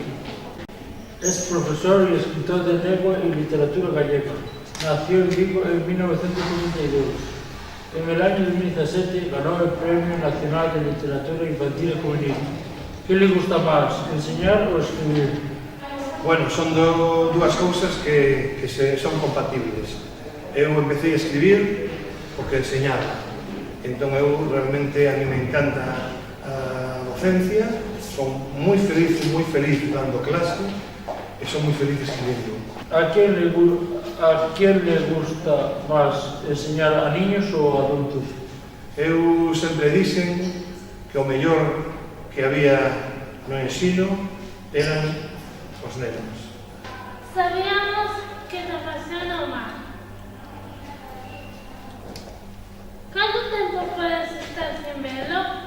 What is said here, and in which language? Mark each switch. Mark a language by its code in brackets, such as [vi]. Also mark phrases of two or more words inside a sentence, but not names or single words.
[es] Es profesor y escritor de lengua y literatura gallega. Nació en Vigo en 1992. En el año 2017 ganó el Premio Nacional de Literatura Infantil y Juvenil. ¿Qué le gusta más, enseñar o escribir? [gl] Bueno, son dúas cousas que son compatibles. Eu empecé a escribir porque enseñaba. Entón eu realmente, [es] a mí me encanta [gl] a docencia, son moi feliz dando clase e son moi feliz escribindo. [es] ¿A quién le gusta más enseñar a niños ou a adultos? [gl] Eu sempre dixen que o mellor que había no ensino eran os nenos. Sabíamos que te apasiona o mar. Canto tempo podes estar sen velo?